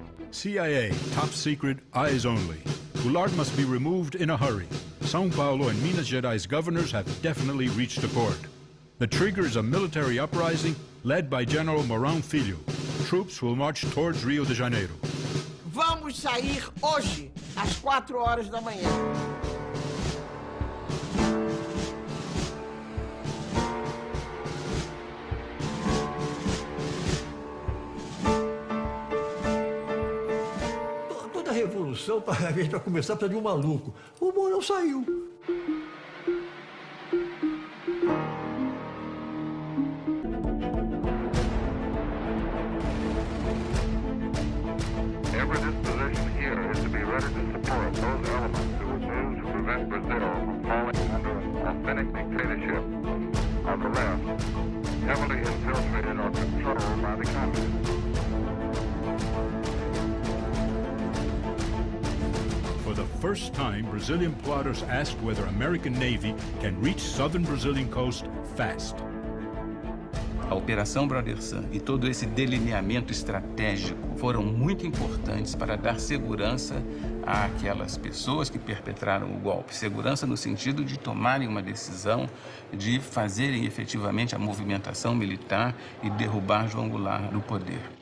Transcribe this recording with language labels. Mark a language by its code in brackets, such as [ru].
[en] CIA, top secret, eyes only. Goulart must be removed in a hurry. São Paulo and Minas Gerais governors have definitely reached accord. The trigger is a military uprising led by General Mourão Filho. Troops will march towards Rio de Janeiro. [pt] Vamos sair hoje, às 4 horas da manhã. Toda revolução, a gente vai começar, precisa de um maluco. O Mourão saiu. [en] Every disposition here is to be ready to support those elements who would move to prevent Brazil from falling under an authentic dictatorship of the left, heavily infiltrated or controlled by the communists. For the first time, Brazilian plotters asked whether American Navy can reach southern Brazilian coast fast. [pt] A Operação Brother Sun e todo esse delineamento estratégico foram muito importantes para dar segurança àquelas pessoas que perpetraram o golpe. Segurança no sentido de tomarem uma decisão, de fazerem efetivamente a movimentação militar e derrubar João Goulart do poder.